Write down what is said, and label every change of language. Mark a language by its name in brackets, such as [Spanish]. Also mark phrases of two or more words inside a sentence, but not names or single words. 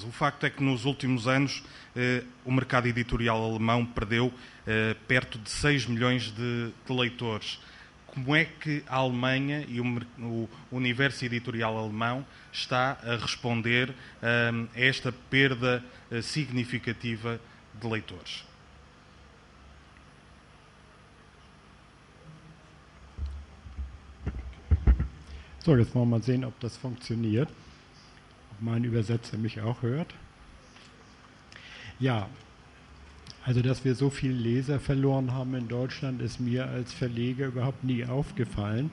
[Portuguese] O facto é que nos últimos anos o mercado editorial alemão perdeu perto de 6 milhões de leitores. Como é que a Alemanha e o universo editorial alemão está a responder a esta perda significativa de leitores? [German] So, jetzt wollen wir mal sehen, ob das funktioniert. Ob mein Übersetzer mich auch hört. Ja, also dass wir so viele Leser verloren haben in Deutschland, ist mir als Verleger überhaupt nie aufgefallen.